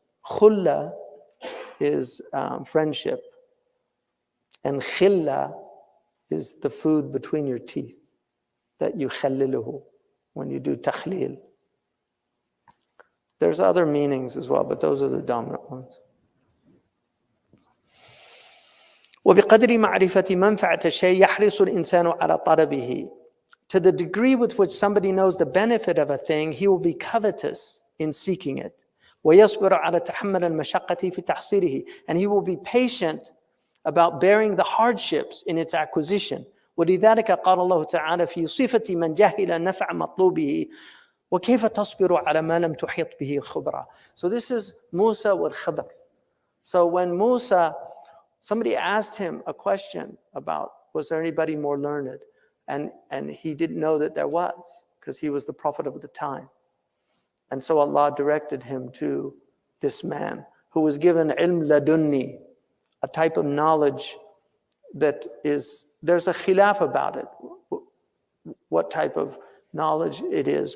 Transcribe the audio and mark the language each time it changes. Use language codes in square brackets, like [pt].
[en] Khulla is friendship. And khilla is the food between your teeth that you khalliluhu when you do takhlil. There's other meanings as well, but those are the dominant ones. [ar] وبقدر معرفة منفعة الشيء يحرص الإنسان على طلبه. [en] To the degree with which somebody knows the benefit of a thing, he will be covetous in seeking it. [ar] ويصبر على تحمل المشقة في تحصيله. [en] And he will be patient about bearing the hardships in its acquisition. [ar] ولذلك قال الله تعالى في صفة من جهل نفع مطلوبه وكيف تصبر على ما لم تحيط به خبرا. [en] So this is Musa wal Khidr. So when Musa, somebody asked him a question about, was there anybody more learned? And he didn't know that there was, because he was the prophet of the time. And so Allah directed him to this man who was given ilm ladunni, a type of knowledge that is, there's a khilaf about it, what type of knowledge it is.